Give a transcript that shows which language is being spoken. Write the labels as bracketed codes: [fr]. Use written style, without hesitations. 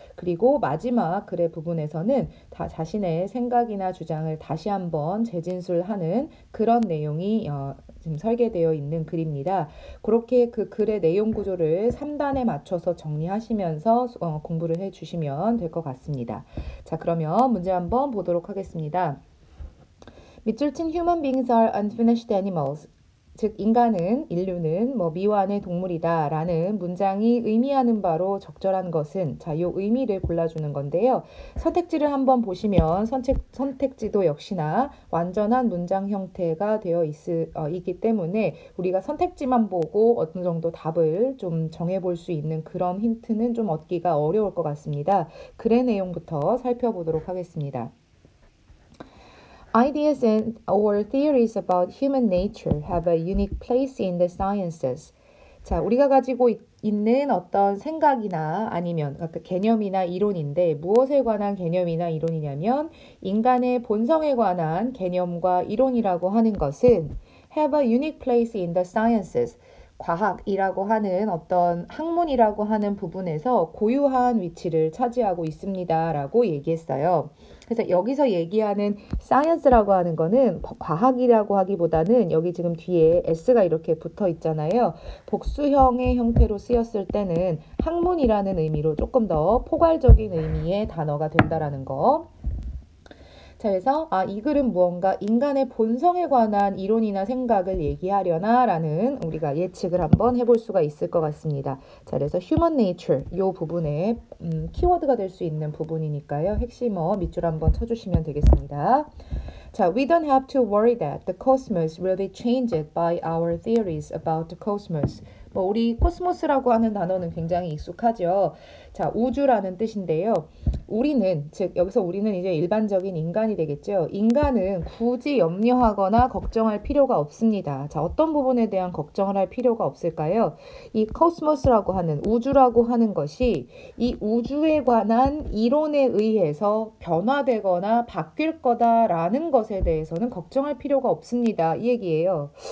[ko] 그리고 마지막 글의 부분에서는 다 자신의 생각이나 주장을 다시 한번 재진술하는 그런 내용이 지금 설계되어 있는 글입니다. 그렇게 그 글의 내용 구조를 3단에 맞춰서 정리하시면서 공부를 해주시면 될 것 같습니다. 자, 그러면 문제 한번 보도록 하겠습니다. 밑줄 친 [en] human beings are unfinished animals. [ko] 즉 인류는 미완의 동물이다 라는 문장이 의미하는 바로 적절한 것은 자, 요 의미를 골라주는 건데요. 선택지를 한번 보시면 선택지도 역시나 완전한 문장 형태가 되어 있기 때문에 우리가 선택지만 보고 어느 정도 답을 좀 정해볼 수 있는 그런 힌트는 좀 얻기가 어려울 것 같습니다. 글의 내용부터 살펴보도록 하겠습니다. [en] Ideas and or theories about human nature have a unique place in the sciences. [ko] 자, 우리가 가지고 있는 어떤 생각이나 아니면 개념이나 이론인데 무엇에 관한 개념이나 이론이냐면 인간의 본성에 관한 개념과 이론이라고 하는 것은 [en] have a unique place in the sciences. [ko] 과학이라고 하는 어떤 학문이라고 하는 부분에서 고유한 위치를 차지하고 있습니다. 라고 얘기했어요. 그래서 여기서 얘기하는 science라고 하는 거는 과학이라고 하기보다는 여기 지금 뒤에 s가 이렇게 붙어 있잖아요. 복수형의 형태로 쓰였을 때는 학문이라는 의미로 조금 더 포괄적인 의미의 단어가 된다라는 거. 자, 그래서 이 글은 무언가 인간의 본성에 관한 이론이나 생각을 얘기하려나 라는 우리가 예측을 한번 해볼 수가 있을 것 같습니다. 자, 그래서 human nature 이 부분에 키워드가 될 수 있는 부분이니까요. 핵심어 밑줄 한번 쳐주시면 되겠습니다. 자, [en] we don't have to worry that the cosmos will be changed by our theories about the cosmos. [ko] 우리 코스모스라고 하는 단어는 굉장히 익숙하죠. 자, 우주라는 뜻인데요. 우리는, 즉 여기서 우리는 이제 일반적인 인간이 되겠죠. 인간은 굳이 염려하거나 걱정할 필요가 없습니다. 자, 어떤 부분에 대한 걱정을 할 필요가 없을까요? 이 코스모스라고 하는 우주라고 하는 것이 이 우주에 관한 이론에 의해서 변화되거나 바뀔 거다라는 것에 대해서는 걱정할 필요가 없습니다. 이 얘기예요.